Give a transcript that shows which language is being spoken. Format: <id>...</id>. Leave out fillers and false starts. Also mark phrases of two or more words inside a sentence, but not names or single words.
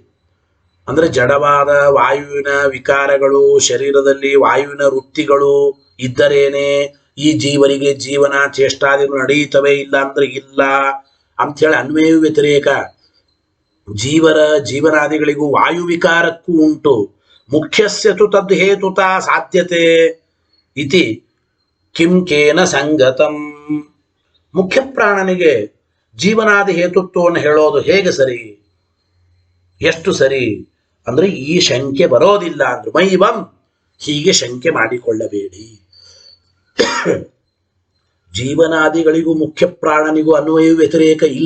<kn>ಅಂದ್ರೆ ಜಡವಾದ ವಾಯುವಿನ ವಿಕಾರಗಳು, ಶರೀರದಲ್ಲಿ ವಾಯುವಿನ ವೃತ್ತಿಗಳು ಇದ್ದರೇನೆ ಈ ಜೀವರಿಗೆ ಜೀವನ ಚೇಷ್ಟಾದಿಗಳು ನಡೆಯುತ್ತವೆ, ಇಲ್ಲ ಅಂದ್ರೆ ಇಲ್ಲ ಅಂಥೇಳಿ ಅನ್ವಯ ವ್ಯತಿರೇಕ ಜೀವರ ಜೀವನಾದಿಗಳಿಗೂ ವಾಯು ವಿಕಾರಕ್ಕೂ ಉಂಟು.</kn> <sa>ಮುಖ್ಯಸ್ಯ ತು ತದ್ ಹೇತುತಾ ಸಾಧ್ಯತೆ ಇತಿ ಕಿಂ ಕೇನ ಸಂಗತಂ.</sa> <kn>ಮುಖ್ಯ ಪ್ರಾಣನಿಗೆ ಜೀವನಾದಿ ಹೇತುತ್ವವನ್ನು ಹೇಳೋದು ಹೇಗೆ ಸರಿ, ಎಷ್ಟು ಸರಿ ಅಂದ್ರೆ ಈ ಶಂಕೆ ಬರೋದಿಲ್ಲ ಅಂದ್ರು. ಮೈವಂ, ಹೀಗೆ ಶಂಕೆ ಮಾಡಿಕೊಳ್ಳಬೇಡಿ. ಜೀವನಾದಿಗಳಿಗೂ ಮುಖ್ಯ ಪ್ರಾಣನಿಗೂ ಅನ್ವಯ ವ್ಯತಿರೇಕ ಇಲ್ಲ.</kn>